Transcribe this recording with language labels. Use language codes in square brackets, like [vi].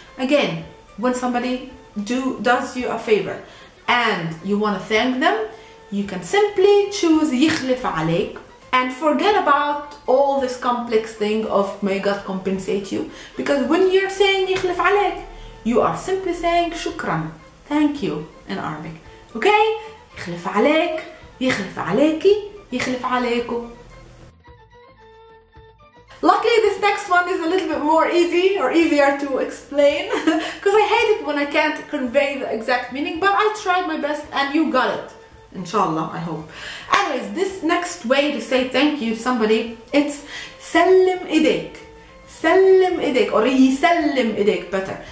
[en] Again, when somebody does you a favor and you want to thank them, you can simply choose [ar] يخلف عليك [en] and forget about all this complex thing of may God compensate you, because when you're saying يخلف عليك, you are simply saying shukran, thank you, in Arabic. Okay? [ar] يخلف عليك, يخلف عليكي, يخلف عليكم. [en] Luckily, this next one is a little bit more easier to explain, because I hate it when I can't convey the exact meaning, but I tried my best and you got it. Inshallah, I hope. Anyways, this next way to say thank you to somebody, it's [ar] سلم إيديك. سلم إيديك, or يسلم إيديك better.